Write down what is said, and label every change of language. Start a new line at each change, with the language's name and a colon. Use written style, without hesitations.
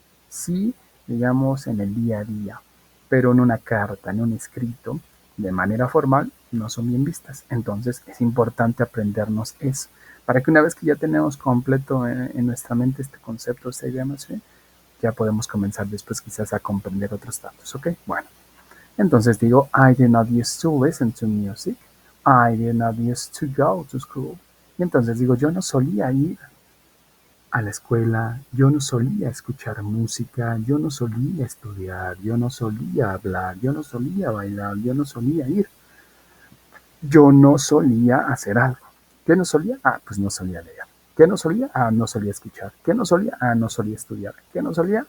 Spanish: Sí, digamos, en el día a día, pero en una carta, en un escrito, de manera formal, no son bien vistas. Entonces es importante aprendernos eso, para que una vez que ya tenemos completo en nuestra mente este concepto, esta idea más bien, Ya podemos comenzar después quizás a comprender otros datos, ¿ok? Bueno, entonces digo,
English: I did not used to listen to music. I did not used to go to school.
Spanish: Y entonces digo, yo no solía ir a la escuela, yo no solía escuchar música, yo no solía estudiar, yo no solía hablar, yo no solía bailar, yo no solía ir, yo no solía hacer algo. ¿Qué no solía? Ah, pues no solía leer. ¿Qué no solía? Ah, no solía escuchar. ¿Qué no solía? Ah, no solía estudiar. ¿Qué no solía?